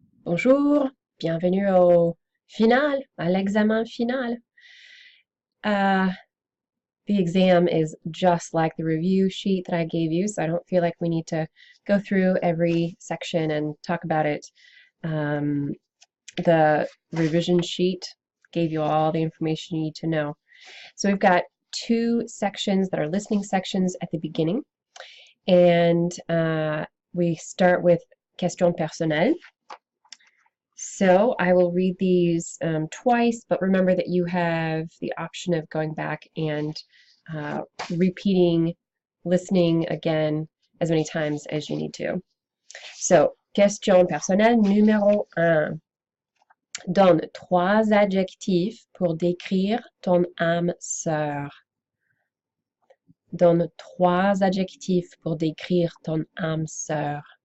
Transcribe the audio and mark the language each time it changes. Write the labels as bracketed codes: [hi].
[fr] Bonjour, bienvenue au final, à l'examen final. [en] Uh, the exam is just like the review sheet that I gave you, so I don't feel like we need to go through every section and talk about it. The revision sheet gave you all the information you need to know. So we've got two sections that are listening sections at the beginning, and we start with [fr] questions personnelles. [en] So I will read these twice, but remember that you have the option of going back and repeating, listening again as many times as you need to. [fr] So, question personnelle numéro 1. Donne 3 adjectifs pour décrire ton âme sœur. Donne 3 adjectifs pour décrire ton âme sœur.